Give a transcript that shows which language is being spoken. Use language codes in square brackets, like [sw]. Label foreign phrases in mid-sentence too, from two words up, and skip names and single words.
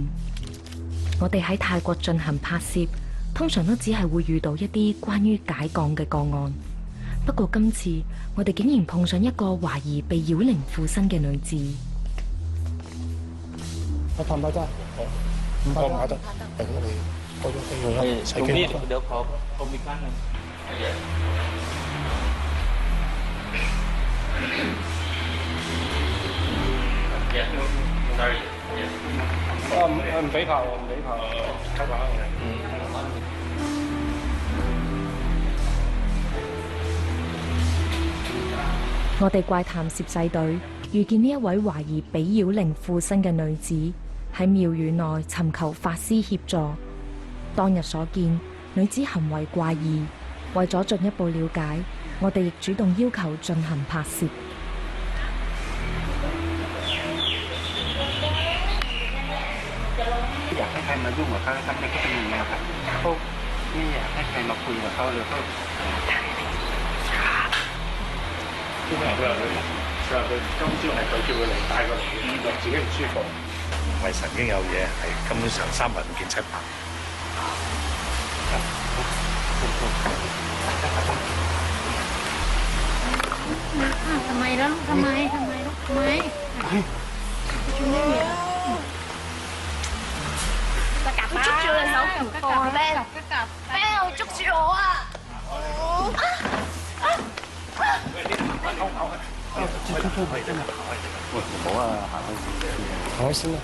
[yue] 我哋喺泰國進行拍攝，通常都只係會遇到一啲關於解降嘅個案。不過今次我哋竟然碰上一個懷疑被妖靈附身嘅女子。我拍唔拍得？唔拍得。係咁，我哋過咗去啦。做咩？ [th] เดี๋ยวขอมีกั้นนึง [yue] 唔俾拍喎，唔俾拍，偷拍。我哋怪談攝製隊遇見呢一位懷疑被妖靈附身嘅女子，喺廟宇內尋求法師協助。當日所見，女子行為怪異，為咗進一步了解，我哋亦主動要求進行拍攝。 [th] อยากให้ใครมายุ่งกับเขาครับนี่ก็เป็นอย่างนี้ครับเขาไม่อยากให้ใครมาคุยกับเขาเลยเขา [yue] 都係佢話佢今朝係佢叫佢嚟帶過嚟嘅，自己唔舒服。唔係神經有嘢，係根本上3日唔見7白。 [th] ทำไมล่ะทำไม [yue] 佢捉住我手唔放咧，咩捉住我啊！好啊，行開先啦，